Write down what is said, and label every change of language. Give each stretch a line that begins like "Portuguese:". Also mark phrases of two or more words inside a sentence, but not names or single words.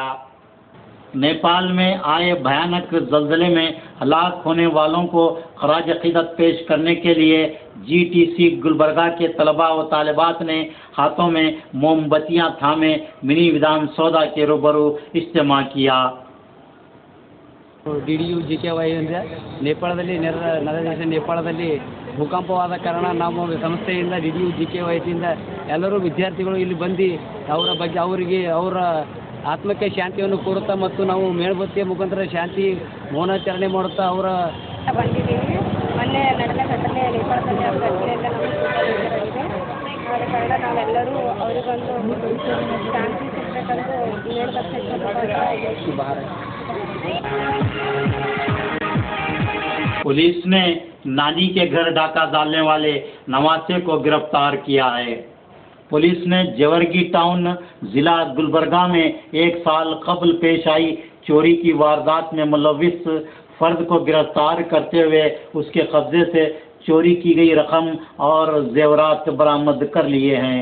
Urdu: نیپال میں آئے بھیانک زلزلے میں ہلاک ہونے والوں کو خراج عقیدت پیش کرنے کے لیے GTC گلبرگہ کے طلبہ و طالبات نے ہاتھوں میں موم بتیاں تھامے منی ودھان سودھا کے روبرو اجتماع کیا.
Kannada: DDU GKY ಅಂದರೆ ನೇಪಾಳದಲ್ಲಿ ನೆರೆದ ನೇಪಾಳದಲ್ಲಿ ಭೂಕಂಪವಾದ ಕಾರಣ ನಮ್ಮ ಸಂಸ್ಥೆಯಿಂದ DDU GKY ವತಿಯಿಂದ ಎಲ್ಲರೂ ವಿದ್ಯಾರ್ಥಿಗಳು ಇಲ್ಲಿ ಬಂದು ಅವರ ಬಗ್ಗೆ ಅವರ ಆತ್ಮಕ್ಕೆ ಶಾಂತಿಯನ್ನು ಕೋರುತ್ತಾ ಮತ್ತು ನಾವು ಮೇಣಬತ್ತಿಯ ಮುಖಾಂತರ ಶಾಂತಿ ಮೌನಾಚರಣೆ ಮಾಡುತ್ತಾ ಅವರ ಬಂದಿದ್ದೀವಿ। ಮೊನ್ನೆ ನಡೆದ ಘಟನೆ ನೇಪಾಳದಲ್ಲಿ ಅವರ ಘಟನೆಯಿಂದ ನಮಗೆ ಆದ ಕಾರಣ ನಾವೆಲ್ಲರೂ ಅವರಿಗೊಂದು ಶಾಂತಿ ಸಿಗಬೇಕಂತ ಮೇಣಬತ್ತಿ
Urdu: پولیس نے نانی کے گھر ڈاکہ ڈالنے والے نواسے کو گرفتار کیا ہے. پولیس نے جیورگی ٹاؤن ضلع گلبرگہ میں 1 سال قبل پیش آئی چوری کی واردات میں ملوث فرد کو گرفتار کرتے ہوئے اس کے قبضے سے چوری کی گئی رقم اور زیورات برآمد کر لیے ہیں.